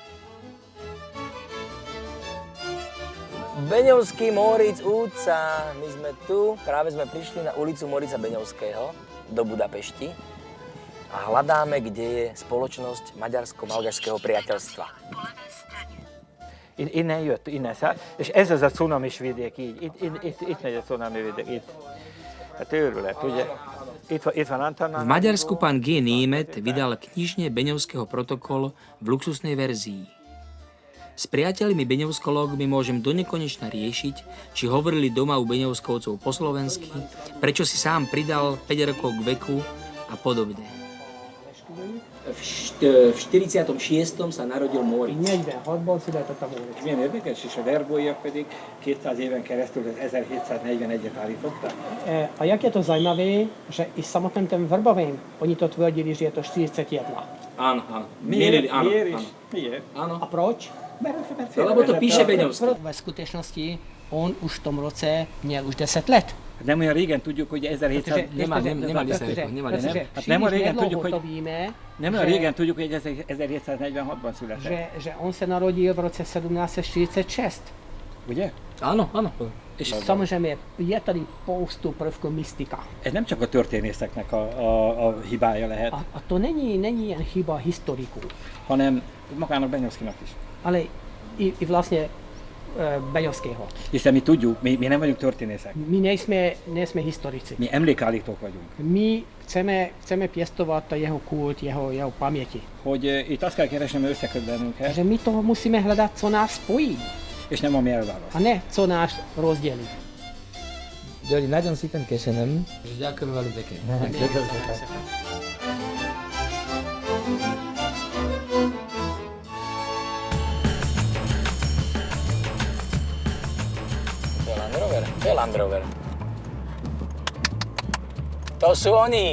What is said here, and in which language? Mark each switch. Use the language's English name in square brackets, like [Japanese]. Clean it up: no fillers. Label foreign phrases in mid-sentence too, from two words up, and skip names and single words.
[Slovak] Beňovský, Moric, úca. My sme tu, práve sme prišli na ulicu Morica Beňovského do Budapešti a hľadáme, kde je spoločnosť maďarsko-malgašského priateľstva. [Hungarian] Innen jött, és ez az a cunamis vidék így, itt megy a cunami vidék, itt. A őrület, ugye? Itt van Antanán. [Slovak] V Maďarsku pán G. Német vydal knižne Beňovského protokol v luxusnej verzii. S priateľmi beňovskológmi môžem donekonečna riešiť, či hovorili doma u beňovskovcov po slovensky, prečo si sám pridal 5 rokov k veku a podobne. V 46. sa narodil Moric. [Hungarian] 46-ban született a Moric. Milyen érdekes, és a verbóiak pedig 200 éven keresztül az 1741-et állították. [Czech] A jak je to zajímavé, že i samotným ten verbovým oni to tvrdili, že je to 41. [Slovak] Áno. Áno. [Czech] A proč? [Slovak] Lebo to píše Beňovský. [Czech] Ve skutečnosti on už v tom roce měl už 10 let. [Hungarian] Nem olyan régen tudjuk, hogy 1700... Nem olyan régen tudjuk, hogy 1746-ban született. [Czech] Že on se narodil v roce 1746. [Hungarian] Ugye? [Slovak] Áno. [Czech] És samozřejmě je tady spoustu prvků mystika. [Hungarian] Ez nem csak a történészeknek a hibája lehet. [Czech] A to není jen chyba historiků. [Hungarian] Hanem magának Beňovskýnak is. [Czech] Ale i vlastně Beňovského. [Hungarian] Hiszen mi tudjuk, mi nem vagyunk történészek. [Czech] My nejsme historici. [Hungarian] Mi emlékállítók vagyunk. [Czech] My chceme pěstovat jeho kult, jeho paměti. [Hungarian] Hogy itt azt kell keresnem, összeköt bennünket. [Czech] Že my toho musíme hledat, co nás spojí. [Hungarian] És nem ami elválaszt. [Czech] A ne, co nás rozdělí. [Hungarian] Gyori, nagyon szépen köszönöm. [Slovak] Ďakujem veľmi pekne. To je Land Rover. To sú oni.